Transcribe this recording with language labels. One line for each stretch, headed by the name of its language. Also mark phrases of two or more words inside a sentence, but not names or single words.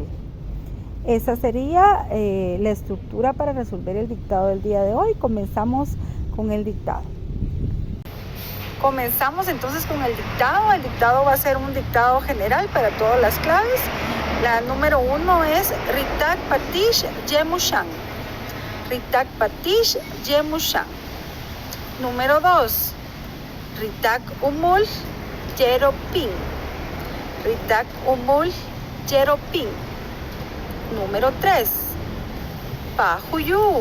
Spanish: Esa sería la estructura para resolver el dictado del día de hoy. Comenzamos con el dictado. Comenzamos entonces con el dictado. El dictado va a ser un dictado general para todas las claves. La número 1 es ritak patish yemushan. Ritak patish yemushan. Número 2, ritak umul yeropin. Ritak umul yeropin. Número 3, pajuyú.